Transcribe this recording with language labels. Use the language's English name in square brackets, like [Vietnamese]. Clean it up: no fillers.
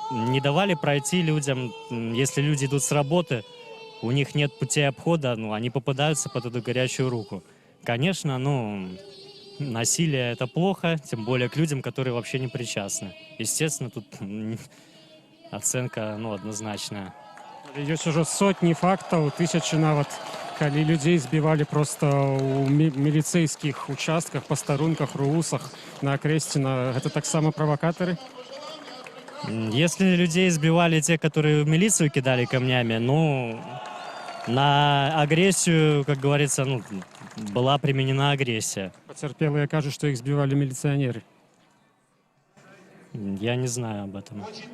[Russian] Не давали пройти людям, если люди идут с работы, у них нет путей обхода, они попадаются под эту горячую руку. Конечно, насилие — это плохо, тем более к людям, которые вообще не причастны. Естественно, тут оценка, однозначная. [Belarusian] Ёсць ужо сотні фактаў, тысячы нават, калі людзей збівалі проста ў міліцэйскіх участках, пастарунках, руусах, на акрэсціна. Гэта таксама правакатары? [Russian] Если людей избивали те, которые в милицию кидали камнями, на агрессию, как говорится, была применена агрессия. Потерпелые кажут, что их сбивали милиционеры. Я не знаю об этом.